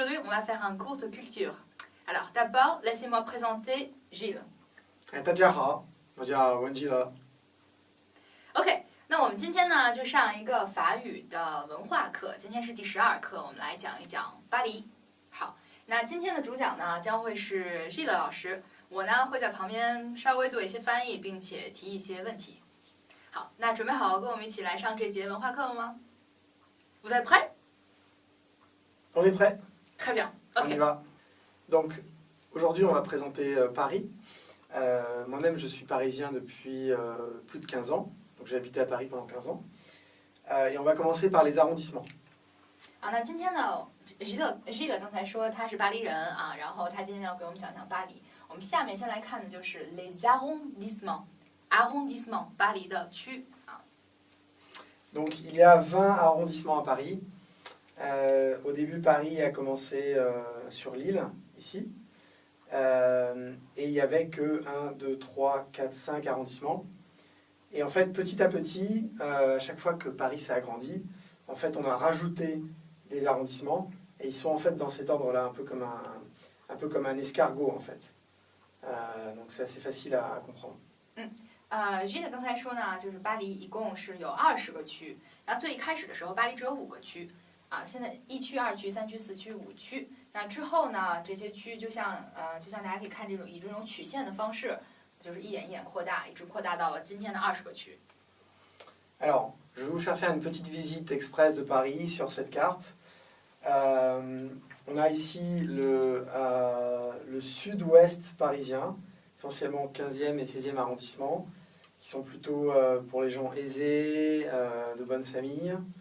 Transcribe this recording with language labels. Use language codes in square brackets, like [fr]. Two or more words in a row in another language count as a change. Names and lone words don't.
[fr] va faire un cours de culture. Alors, d'abord, laissez-moi présenter Gilles. [zh] 大家好，我叫文基乐。 OK， 那我们今天呢就上一个法语的文化课，今天是第12课，我们来讲一讲巴黎。好，那今天的主讲呢将会是 Gilles 老师，我呢会在旁边稍微做一些翻译，并且提一些问题。好，那准备好跟我们一起来上这节文化课了吗？ [fr] Vous êtes prêts? On est prêt? Très bien. On OK. y va. Donc, aujourd'hui, on va présenter Paris. Moi-même, je suis parisien depuis plus de 15 ans. Donc, j'ai habité à Paris pendant 15 ans. Et on va commencer par les arrondissements. [zh] 那今天呢 Gilles 刚才说他是巴黎人啊，然后他今天要给我们讲讲巴黎。我们下面先来看的就是 [fr] les arrondissements， [zh] 巴黎的区啊。 [fr] Donc, il y a 20 arrondissements à Paris. Au début, Paris a commencé sur l'île, ici. Et il n'y avait que 1, 2, 3, 4, 5 arrondissements. Et en fait, petit à petit, à chaque fois que Paris s'est agrandi, en fait, on a rajouté des arrondissements. Et ils sont en fait dans cet ordre-là, un peu comme un escargot, en fait. Donc, c'est assez facile à comprendre. [zh] Gilles 刚才说呢，就是巴黎一共是有20个区，然后最一开始的时候，巴黎只有5个区。啊，现在1区、2区、3区、4区、5区。那之后呢，这些区就像大家可以看这种以这种曲线的方式，就是一点一点扩大，一直扩大到了今天的20个区。 [fr] Alors, je vais vous faire une petite visite express de Paris sur cette carte. On a ici le sud-ouest parisien, essentiellement 15e et 16e arrondissement, qui sont plutôt pour les gens aisés, de bonne famille.